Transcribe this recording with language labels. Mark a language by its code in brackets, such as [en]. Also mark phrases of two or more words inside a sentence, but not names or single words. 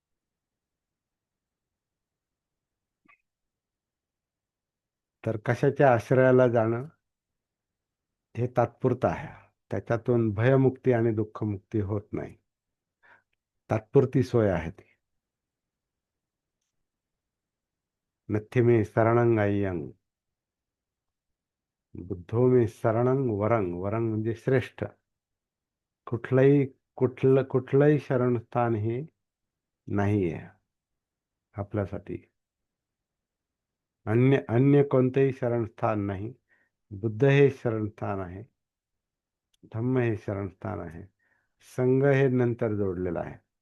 [mr] तर कशाच्या आश्रयाला जाणं हे तात्पुरतं आहे. त्याच्यातून भयमुक्ती आणि दुःखमुक्ती होत नाही. तात्पुरती सोय आहे ती. [pi] नथी मे शरणं अय्यं, बुद्धो मे शरणं वरं. [mr] वरं म्हणजे श्रेष्ठ. कुठलंही कुठलंही शरणस्थान हे नाही आहे आपल्यासाठी. अन्य अन्य कोणतेही शरणस्थान नाही. बुद्ध हे शरणस्थान आहे, धम्म हे शरणस्थान आहे, संघ हे नंतर जोडलेलं आहे.